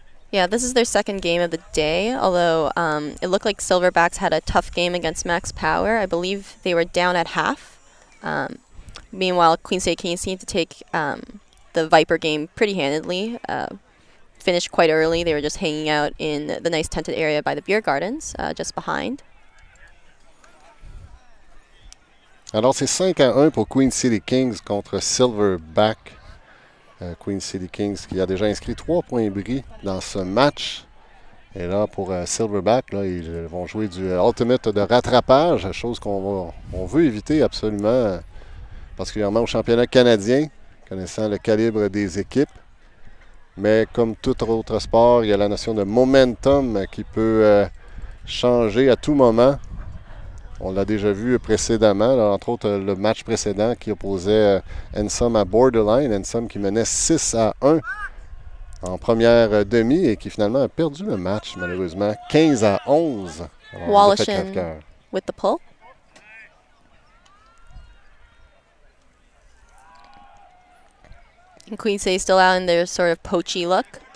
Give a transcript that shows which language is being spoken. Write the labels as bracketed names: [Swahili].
[English] Yeah, this is their second game of the day, although it looked like Silverbacks had a tough game against Max Power. I believe they were down at half. Meanwhile, Queen City Kings seemed to take the Viper game pretty handedly. Finished quite early. They were just hanging out in the nice tented area by the beer gardens, just behind. [French] Alors c'est 5-1 pour Queen City Kings contre Silverback. Queen City Kings qui a déjà inscrit 3 points bris dans ce match. Et là, pour Silverback, là, ils vont jouer du Ultimate de rattrapage, chose qu'on veut éviter absolument, particulièrement au championnat canadien, connaissant le calibre des équipes. Mais comme tout autre sport, il y a la notion de momentum qui peut changer à tout moment. On l'a déjà vu précédemment, là, entre autres le match précédent qui opposait Ensom à Borderline. Ensom qui menait 6-1 en première demi et qui finalement a perdu le match malheureusement 15-11. [English] Wallishin with the pull. And Queen City still out in their sort of poachy look.